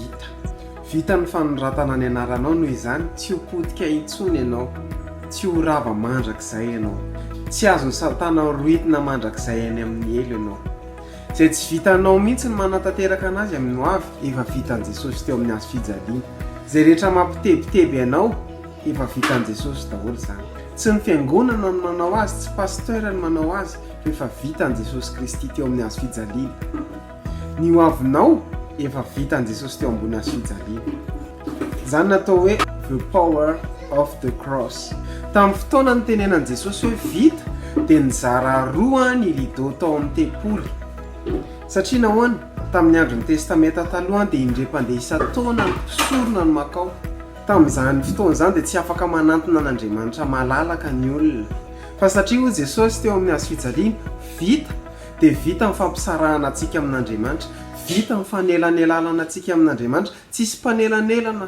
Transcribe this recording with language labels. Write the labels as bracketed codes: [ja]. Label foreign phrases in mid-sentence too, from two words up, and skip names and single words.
[mg] vita ny fanoratana ny anaranao noho izany tsy ho potika intsony ianao tsy ho rava mandrakizay ianao tsy azony satana roitina mandrakizay any amin'ny elo ianao izay tsy vitanao mihitsy ny manatanteraka anazy amin'ny hoavy efa vitan'i Jesosy teo amin'ny azo fijaliana izay rehetra mampitebiteby ianao efa vitan'i Jesosy daholo izany tsy ny fiangonana no manao azy tsy pasteur no manao azy efa vitan'i Jesosy Kristy teo amin'ny azo fijaliana ny hoavinao efa vitan'i Jesosy teo ambony azo fijaliana izany natao hoe [en] the power of the cross [mg] tamin'ny fotoana ny tenenan'i Jesosy hoe vita dia nizara roa ny rideau tao amin'ny tempoly satria nahoana tamin'ny andron'ny testamenta taloha dia indre-pandeha isan-taona ny mpisorona ny makao tamin'izany fotoana izany dia tsy afaka manantona an'Andriamanitra malalaka ny olona fa satria ho Jesosy teo amin'ny azo fijaliana vita dia vita ny fampisarahana antsika amin'Andriamanitra vita ny fanelanelana antsika amin'Andriamanitra tsisy mpanelanelana